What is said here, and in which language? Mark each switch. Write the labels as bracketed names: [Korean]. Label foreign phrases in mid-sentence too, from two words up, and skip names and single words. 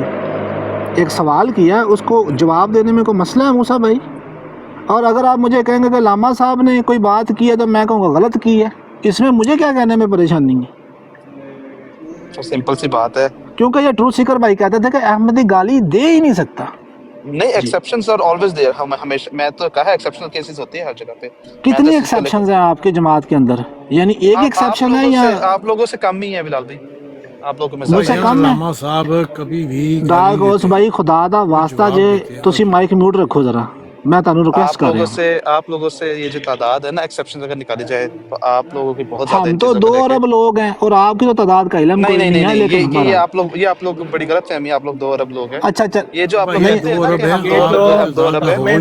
[Urdu] ایک سوال کیا، اس کو جواب دینے میں کوئی مسئلہ ہے موسیٰ بھائی؟ اور اگر آپ مجھے کہیں گے کہ علامہ صاحب نے کوئی بات کی ہے تو میں کہوں گا غلط کی ہے، اس میں مجھے کیا کہنے میں پریشانی ہے؟ سمپل سی بات ہے، کیونکہ یہ ٹروتھ سیکر بھائی کہتے تھے کہ احمدی گالی دے ہی نہیں سکتا. [English] نہیں، exceptions are always there. [Urdu] ہمیشہ میں تو کہا ایکسیپشنل کیسز ہوتی ہیں ہر جگہ پہ. کتنی ایکسیپشنز ہیں آپ کی جماعت کے اندر؟ یعنی ایک ایکسیپشن ہے یا آپ لوگوں سے کم ہی ہے بلال بھائی؟ آپ لوگوں میں مجھ سے کم ہے؟ علامہ صاحب کبھی بھی [Punjabi] ڈاک اس بھائی خدا دا واسطہ جے تسی مائک میوٹ رکھو ذرا، میں تانوں ریکویسٹ کر رہا ہوں. [Urdu] آپ لوگوں سے یہ جو تعداد ہے نا ایکسیپشن اگر نکالی جائے تو آپ لوگوں کی بہت زیادہ. ہم تو 2 ارب لوگ ہیں اور آپ کی تو تعداد کا علم کوئی نہیں ہے. لیکن یہ آپ لوگ بڑی غلط فہمی ہے. آپ لوگ 2 ارب لوگ ہیں. اچھا یہ جو آپ لوگ کہتے ہیں کہ ہم 2 ارب ہیں،